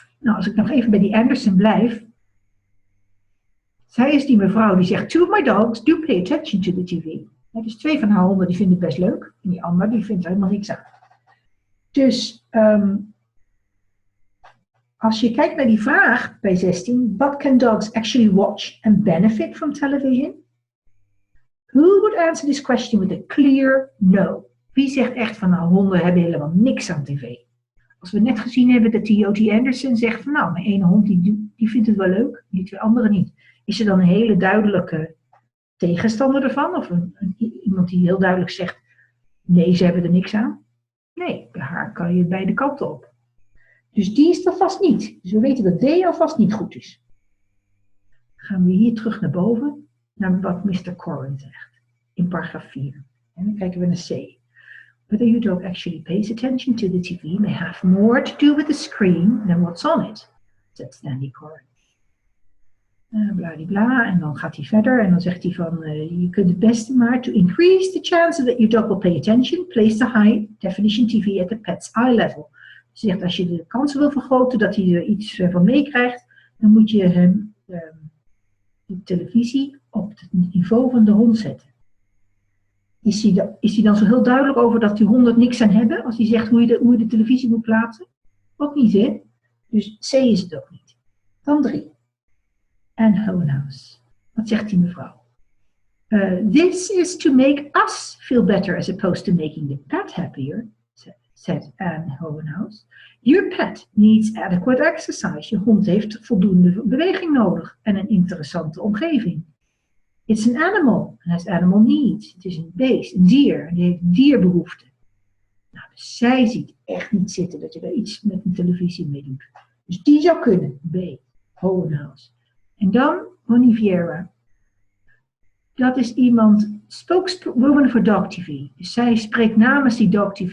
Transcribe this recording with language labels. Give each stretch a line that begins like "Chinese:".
Dutch: Nou, als ik nog even bij die Anderson blijf. Zij is die mevrouw die zegt,
English: two of my dogs do pay attention to the TV.
Dutch: Ja, dus 2 van haar honden die vinden het best leuk. En die andere die vindt er helemaal niks aan. Dus als je kijkt naar die vraag bij 16.
English: What can dogs actually watch and benefit from television? Who would answer this question with a clear no?
Dutch: Wie zegt echt van nou, honden hebben helemaal niks aan tv? Als we net gezien hebben dat die Jody Anderson zegt van nou, mijn ene hond die vindt het wel leuk, die 2 anderen niet. Is er dan een hele duidelijke tegenstander ervan? Of iemand die heel duidelijk zegt, nee, ze hebben er niks aan? Nee, bij haar kan je beide kanten op. Dus die is er vast niet. Dus we weten dat D alvast niet goed is. Dan gaan we hier terug naar boven, naar wat Mr. Coren zegt. In paragraaf 4. En dan kijken we naar C.
English: Whether your dog actually pays attention to the TV may have more to do with the screen than what's on it, said Stanley Coren.
Dutch: Bladibla, en dan gaat hij verder en dan zegt hij van, je kunt het beste maar,
English: to increase the chances that your dog will pay attention, place the high definition TV at the pet's eye level.
Dutch: Hij zegt, als je de kansen wil vergroten dat hij er iets van meekrijgt, dan moet je hem de televisie op het niveau van de hond zetten. Is hij dan zo heel duidelijk over dat die 100 niks aan hebben? Als hij zegt hoe je de televisie moet plaatsen? Ook niet, hè? Dus C is het ook niet. Dan 3. An own house. Wat zegt die mevrouw?
English: This is to make us feel better as opposed to making the pet happier, said Anne Hohenhouse. Your pet needs adequate exercise.
Dutch: Je hond heeft voldoende beweging nodig en een interessante omgeving.
English: It's an animal and has animal needs.
Dutch: Het is een beest, een dier, en die heeft dierbehoeften. Nou, dus zij ziet echt niet zitten dat je daar iets met een televisie mee doet. Dus die zou kunnen. B. Hohenhouse. En dan Boniviera. Dat is iemand, spokeswoman voor Dog TV. Dus zij spreekt namens die Dog TV.